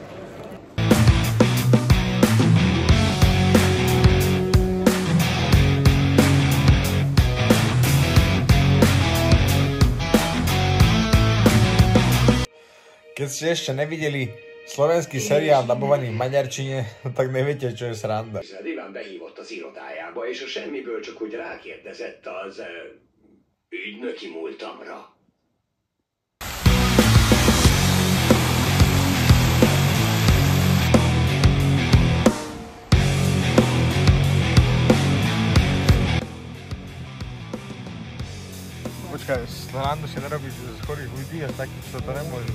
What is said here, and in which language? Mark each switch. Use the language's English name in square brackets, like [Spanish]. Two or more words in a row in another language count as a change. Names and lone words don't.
[Slovak] Keď ste ešte nevideli slovenský seriál dabovaný v maďarčine, tak neviete, čo je sranda. [Hungarian] Iván behívott az irodájába, és a semmiből csak úgy rákérdezett az ügynöki múltamra. [Slovak] Počkaj, srandu si nerobíš z chorých ľudí a takých, čo to nemôžu.